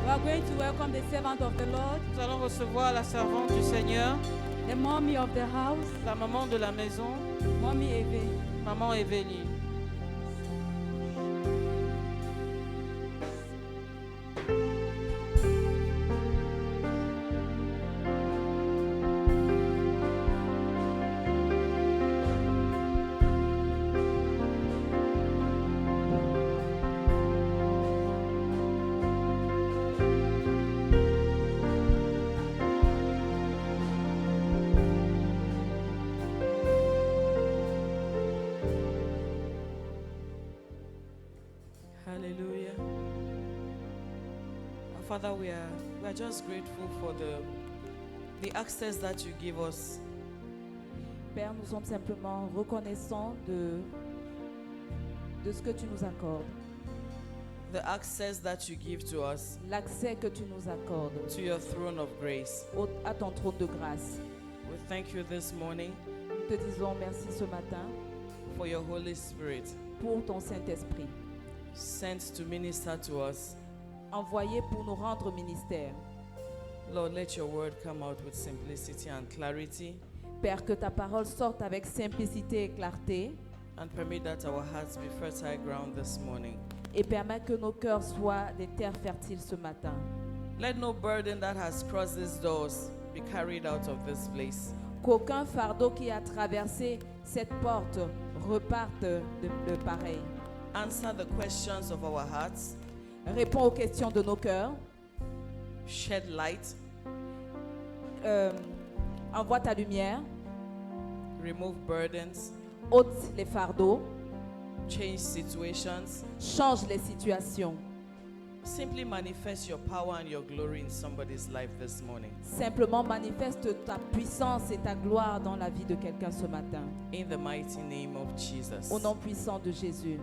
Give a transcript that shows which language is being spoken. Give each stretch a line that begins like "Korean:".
English: we are going to welcome the servant of the Lord,
French: nous allons recevoir la servante du Seigneur,
English: the mommy of the house,
French: la maman de la maison,
English: Mommy Eve.
French: maman Evelyne.
English: Hallelujah. Our Father, we are just grateful for the access that you give us.
French: Père, nous sommes simplement reconnaissants de ce que tu nous accordes,
English: The access that you give to us
French: l'accès que tu nous accordes
English: to your throne of grace.
French: à ton trône de grâce.
English: We thank you this morning
French: Nous te disons merci ce matin
English: for your Holy Spirit
French: pour ton Saint-Esprit,
English: sent to minister to us.
French: envoyé pour nous rendre ministère.
English: Lord, let your word come out with simplicity and clarity,
French: Père, que ta parole sorte avec simplicité et clarté
English: and permit that our hearts be fertile ground this morning.
French: et permets que nos cœurs soient des terres fertiles ce matin.
English: Let no burden that has crossed these doors be carried out of this place.
French: Qu'aucun fardeau qui a traversé cette porte reparte de pareil.
English: Answer the questions of our hearts,
French: Réponds aux questions de nos cœurs.
English: shed light,
French: Envoie ta lumière.
English: remove burdens,
French: Ôte les fardeaux.
English: change situations.
French: Change les situations.
English: Simply manifest your power and your glory in somebody's life this morning.
French: Simplement manifeste ta puissance et ta gloire dans la vie de quelqu'un ce matin.
English: In the mighty name of Jesus.
French: Au nom puissant de Jésus.